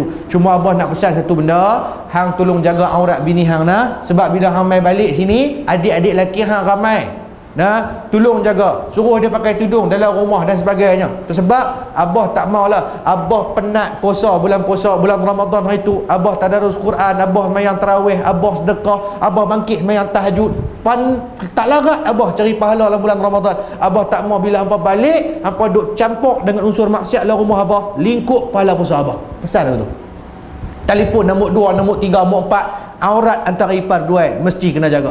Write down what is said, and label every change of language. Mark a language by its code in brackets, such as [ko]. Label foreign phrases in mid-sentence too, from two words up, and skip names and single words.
[ms] Cuma abah nak pesan satu benda, hang tolong jaga aurat bini hang nah, sebab bila hang mai balik sini, adik-adik lelaki hang ramai. Nah, tolong jaga, suruh dia pakai tudung dalam rumah dan sebagainya. Sebab abah tak maulah, abah penat puasa, bulan Ramadan hari tu, abah tadarus Quran, abah mayang tarawih, abah sedekah, abah bangkit mayang tahajud. Tak larat abah cari pahala dalam bulan Ramadan. Abah tak mau bila hampa balik, hampa duk campur dengan unsur maksiat dalam rumah abah, lingkup pahala puasa abah. Pesan aku tu. Telefon nombor 2, nombor 3, nombor 4, aurat antara ipar dua mesti kena jaga.